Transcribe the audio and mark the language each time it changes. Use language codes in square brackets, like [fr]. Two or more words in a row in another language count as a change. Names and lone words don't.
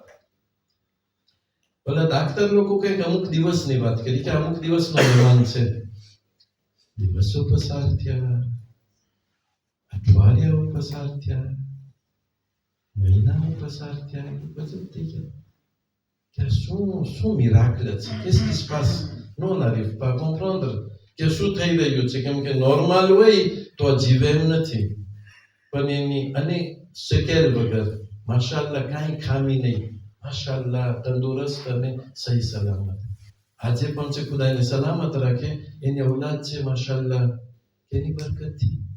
[gu] ભલે ડાક્ટર લોકો કંઈક અમુક દિવસની વાત કરી કે અમુક દિવસનો મહેમાન છે. દિવસો પસાર થયા, અઠવાડિયાઓ પસાર થયા, મહિનાઓ પસાર થયા, બધું થઈ ગયા. Que શું મિરાકલ છે, [fr] qu'est-ce qui se passe? Nous on n'arrive pas à comprendre [gu] કે શું થઈ રહ્યું છે, કેમ કે નોર્મલ હોય તો જીવે એમ નથી, પણ એની અને શકેલ વગર માશાઅલ્લાહ કાંઈ ખામી નહીં, માશાઅલ્લાહ તંદુરસ્ત અને સહી સલામત. આજે પણ છે ખુદાને સલામત રાખે, એની ઔલાદ છે માશાઅલ્લાહ એની બરકતથી.